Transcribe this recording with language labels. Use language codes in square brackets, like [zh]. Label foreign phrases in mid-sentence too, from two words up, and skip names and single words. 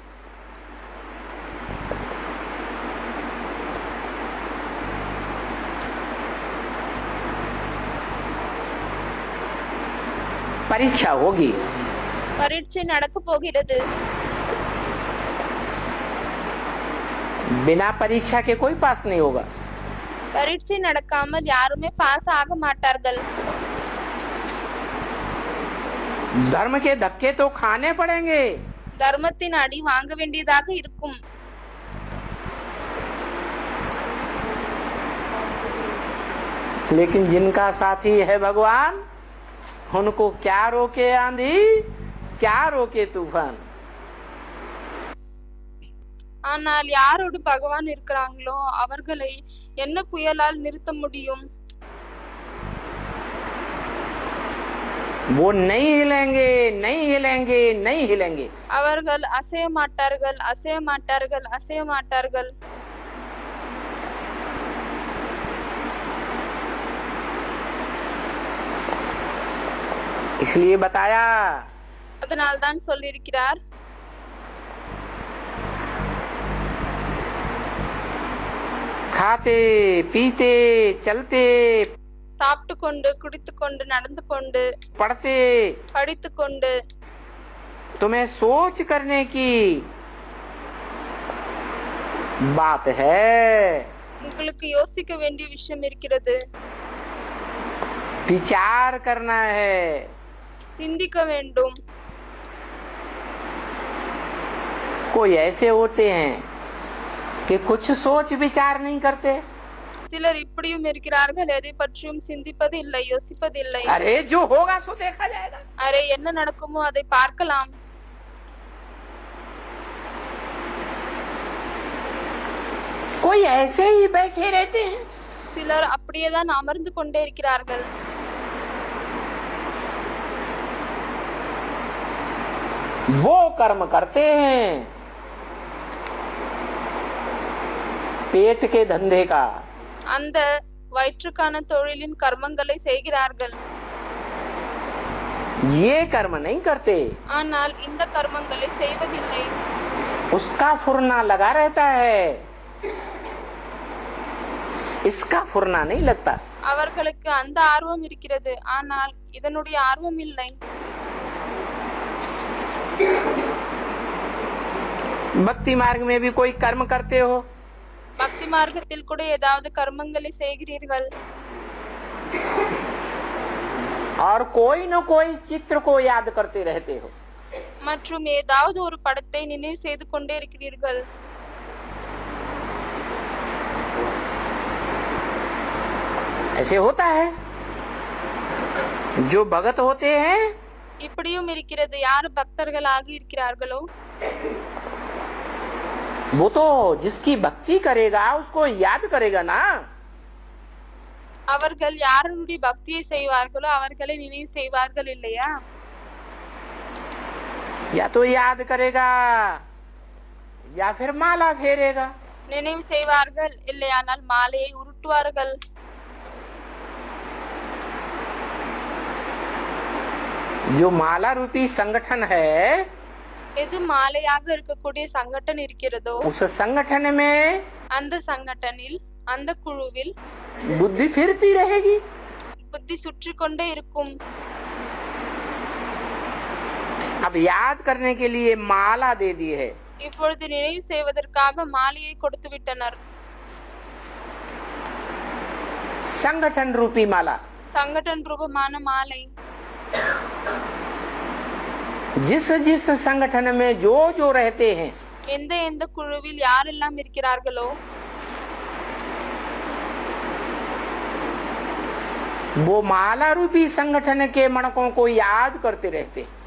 [hi] परीक्षा होगी, [ta] பரீட்சை நடக்க போகிறது. [hi] बिना परीक्षा के कोई पास नहीं होगा। [ta] பரீட்சை நடக்காமல் யாருமே பாஸ் ஆக மாட்டார்கள். [hi] धर्म के धक्के तो खाने पड़ेंगे, [ta] தர்மத்தின் அடி வாங்க வேண்டியதாக இருக்கும். [hi] लेकिन जिनका साथी है भगवान उनको क्या रोके आंधी, क्या रोके तूफान। [ta] ஆனால் யாரோடு பகவான் இருக்கிறாங்களோ அவர்களை என்ன புயலால் நிறுத்த முடியும்? [hi] वो नहीं हिलेंगे, नहीं हिलेंगे, नहीं हिलेंगे। [ta] அவர்கள் அசைய மாட்டார்கள், அசைய மாட்டார்கள், அசைய மாட்டார்கள். [hi] इसलिए बताया [ta] அதனால்தான் சொல்லியிருக்கிறார், [hi] खाते पीते चलते [ta] சாப்பிட்டு கொண்டு குடித்து கொண்டு நடந்து கொண்டு [hi] पढ़ते [ta] படித்து கொண்டு [hi] तुम्हें सोच करने की बात है, [ta] உங்களுக்கு யோசிக்க வேண்டிய விஷயம் இருக்கிறது, [hi] विचार करना है। [ta] சிந்திக்க வேண்டும். [hi] कोई ऐसे होते हैं कि कुछ सोच विचार नहीं करते। [ta] சிலர் இப்படியும் இருக்கிறார்கள், எதை பற்றியும் சிந்திப்பது இல்லை, யோசிப்பதில்லை. [hi] अरे जो होगा सो देखा जाएगा। [ta] அரே என்ன நடக்குமோ அதை பார்க்கலாம். [hi] कोई ऐसे ही बैठे रहते हैं, [ta] சிலர் அப்படியேதான் அமர்ந்து கொண்டே இருக்கிறார்கள். [hi] वो कर्म करते हैं पेट के धंधे का, [ta] அந்த வயிற்றுக்கான தொழிலின் கர்மங்களை செய்கிறார்கள். [hi] ये कर्म नहीं करते। [ta] ஆனால் இந்த கர்மங்களை செய்வதில்லை. [hi] उसका फुरना लगा रहता है, इसका फुरना नहीं लगता। [ta] அவர்களுக்கு அந்த ஆர்வம் இருக்கிறது, ஆனால் இதனுடைய ஆர்வம் இல்லை. [hi] भक्ति मार्ग में भी कोई कर्म करते हो, [ta] பக்தி மார்க்கத்தில் கூட ஏதாவது கர்மங்களை செய்கிறீர்கள். [hi] और कोई न कोई चित्र को याद करते रहते हो। [ta] மற்றும் ஏதாவது ஒரு படத்தை நினைவு செய்து கொண்டே இருக்கிறீர்கள். [hi] ऐसे होता है। जो भगत होते हैं [ta] இப்படியும் இருக்கிறது, யார் பக்தர்களாக இருக்கிறார்களோ [hi] वो तो जिसकी भक्ति करेगा उसको याद करेगा ना। [ta] அவர்கள் யாருடைய பக்தியை செய்வார்களோ அவர்களை நினைவு செய்வார்கள் இல்லையா? [hi] या तो याद करेगा या फिर माला फेरेगा। [ta] நினைவு செய்வார்கள், இல்லையானால் மாலையை உருட்டுவார்கள். [hi] जो माला रूपी संगठन है [ta] எது மாலையாக இருக்கக்கூடிய சங்கடன் இருக்கிறதோ [hi] उस संगठन में [ta] அந்த சங்கடனில், அந்த குழுவில் [hi] बुद्धि फिरती रहेगी। [ta] புத்தி சுற்றி கொண்டே இருக்கும். [hi] अब याद करने के लिए माला दे दी है, [ta] இப்பொழுது நினைவு செய்வதற்காக மாலையை கொடுத்து விட்டனர். [hi] संगठन रूपी माला। [ta] சங்கடன் ரூபமான மாலை. [hi] जिस जिस संगठन में जो जो रहते हैं [ta] எந்த எந்த குழுவில் யாரெல்லாம் இருக்கிறார்களோ [hi] वो माला रूपी संगठन के मणकों को याद करते रहते हैं।